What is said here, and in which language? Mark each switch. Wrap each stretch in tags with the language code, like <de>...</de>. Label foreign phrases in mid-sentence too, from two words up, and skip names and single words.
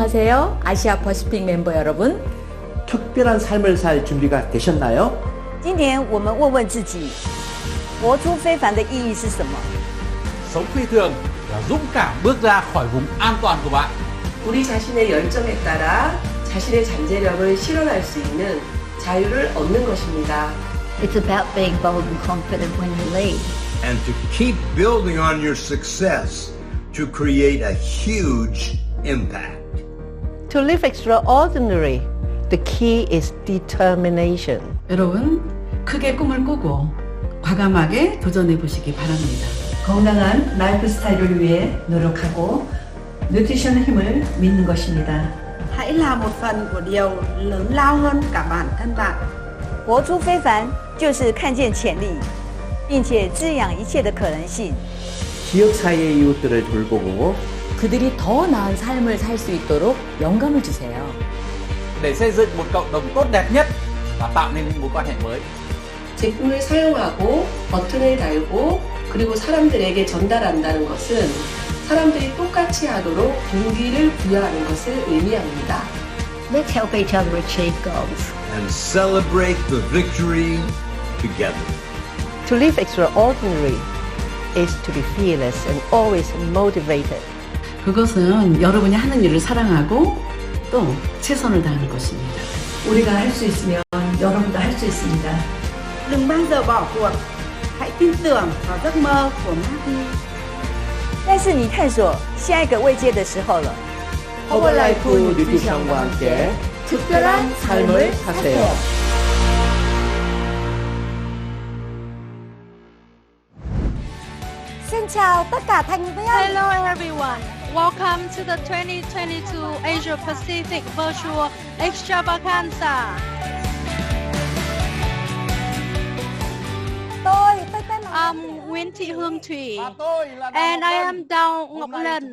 <ko>안녕하세요. 아시아 퍼시픽 멤버 여러분. 특별한 삶을 살 준비가 되셨나요?</ko> <zh>今年我们问问自己，活出非凡的意义是什么？</zh> <vi>Sống phi thường là dũng cảm bước ra khỏi vùng an toàn của bạn.</vi> <ko>우리 자신의 열정에 따라 자신의 잠재력을 실현할 수 있는 자유를 얻는 것입니다.</ko> <en>It's about being bold and confident when you lead. And to keep building on your success to create a huge impact. To live extraordinary, the key is determination.</en> <ko>여러분, 크게 꿈을 꾸고 과감하게 도전해 보시기 바랍니다. 건강한 라이프 스타일을 위해 노력하고 뉴트리션의 힘을 믿는 것입니다.</ko> <vi>Hãy là một phần của điều lớn lao hơn cả bản thân bạn.</vi> <zh>活出非凡就是看见潜力，并且滋养一切的可能性。</zh> <ko>지역 사이의 이웃들을 돌보고 그들이 더 나은 삶을 살 수 있도록 영감을 주세요.</ko> <vi>Để xây dựng một cộng đồng tốt đẹp nhất và tạo nên những mối quan hệ mới.</vi> <ko>제품을 사용하고 버튼을 달고 그리고 사람들에게 전달한다는 것은 사람들이 똑같이 하도록 동기를 부여하는 것을 의미합니다.</ko> <en>Let's help each other achieve goals. And celebrate the victory together. To live extraordinary is to be fearless and always motivated.</en> <ko>그것은 여러분이 하는 일을 사랑하고 또 최선을 다하는 것입니다. 우리가 할 수 있으면 여러분도 할 수 있습니다.</ko> <vi>Đừng bao giờ bỏ cuộc. Hãy tin tưởng vào giấc mơ của Marty.</vi> <zh>但是你探索下一个位阶的时候了。</zh> <ko>허벌라이프 뉴트리션과 함께 특별한 삶을 사세요.</ko> <vi>Xin chào tất cả thành viên.</vi> <en>Hello everyone. Welcome to the 2022 Asia Pacific Virtual Extravaganza.</en> <vi>Tôi tên là</vi> <en>I'm Nguyễn Thị Hương Thủy and I am Đào Ngọc Lân.</en>